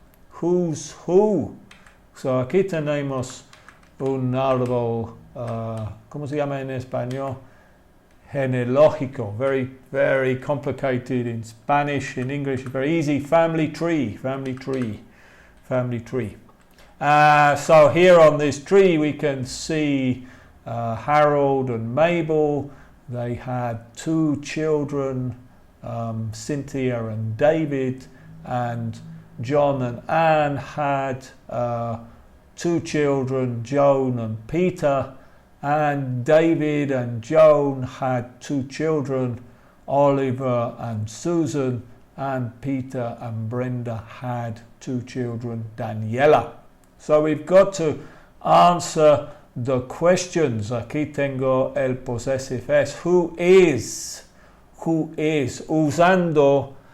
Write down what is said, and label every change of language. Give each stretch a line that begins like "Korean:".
English: Who's who? So
Spanish: aquí tenemos un árbol, ¿cómo se llama en español?
English: Genealógico, very, very complicated in Spanish, in English, very easy. Family tree. So here on this tree we can see Harold and Mabel. They had 2 children, Cynthia and David, and John and Anne had 2 children, Joan and Peter. And David and Joan had 2 children, Oliver and Susan, and Peter and Brenda had 2 children, Daniela. So we've got to answer the questions.
Spanish: Aquí tengo el possessive es.
English: Who is?
Spanish: Usando